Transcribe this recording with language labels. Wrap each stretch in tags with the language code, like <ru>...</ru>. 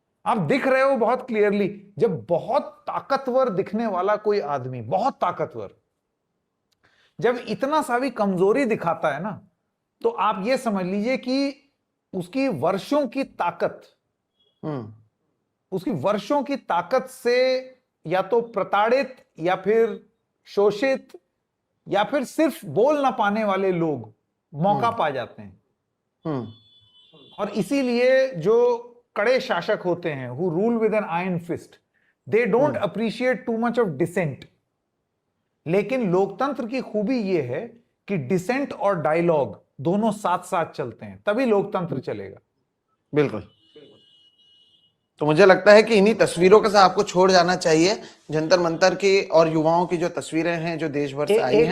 <hi>आप दिख रहे हो बहुत क्लियरली। जब बहुत ताकतवर दिखने वाला कोई आदमी, बहुत ताकतवर, जब इतना सा भी कमजोरी दिखाता है ना, तो आप ये समझ लीजिए कि उसकी वर्षों की ताकत, उसकी वर्षों की ताकत से या तो प्रताड़ित या फिर शोषित या फिर सिर्फ बोल ना पाने वाले लोग मौका पा जाते हैं। और इसीलिए जो कड़े शासक होते हैं,</hi> <en>who rule with an iron fist, they don't appreciate too much of dissent।</en> <hi>लेकिन लोकतंत्र की खूबी यह है कि डिसेंट और डायलॉग दोनों साथ साथ चलते हैं, तभी लोकतंत्र चलेगा। बिल्कुल। तो मुझे लगता है कि इन्हीं तस्वीरों के साथ आपको छोड़ जाना चाहिए। जंतर मंतर की और युवाओं की जो तस्वीरें हैं जो देश भर से आई हैं।</hi>